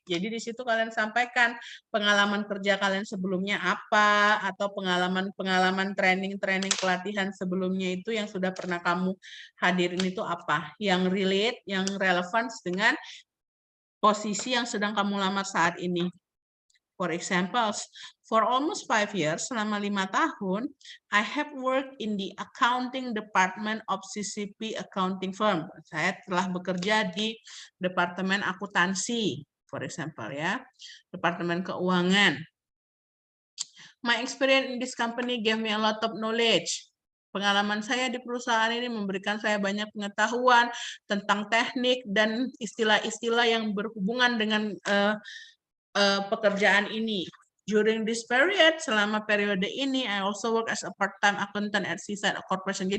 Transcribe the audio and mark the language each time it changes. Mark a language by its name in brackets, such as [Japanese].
[Indonesian] Jadi di situ kalian sampaikan pengalaman kerja kalian sebelumnya apa, atau pengalaman training pelatihan sebelumnya itu yang sudah pernah kamu hadirin itu apa, yang relate, yang relevan dengan posisi yang sedang kamu lamar saat ini. [English] For example, for almost 5 years, [Indonesian] selama 5 tahun, [English] I have worked in the accounting department of CCP accounting firm. [Indonesian] Saya telah bekerja di departemen akuntansi, [English] for example [Indonesian] ya, departemen keuangan. [English] My experience in this company gave me a lot of knowledge. [Indonesian] Pengalaman saya di perusahaan ini memberikan saya banyak pengetahuan tentang teknik dan istilah-istilah yang berhubungan dengan pekerjaan ini. [English] During this period, [Indonesian] selama periode ini, [English] I also work as a part-time accountant at Seaside Corporation.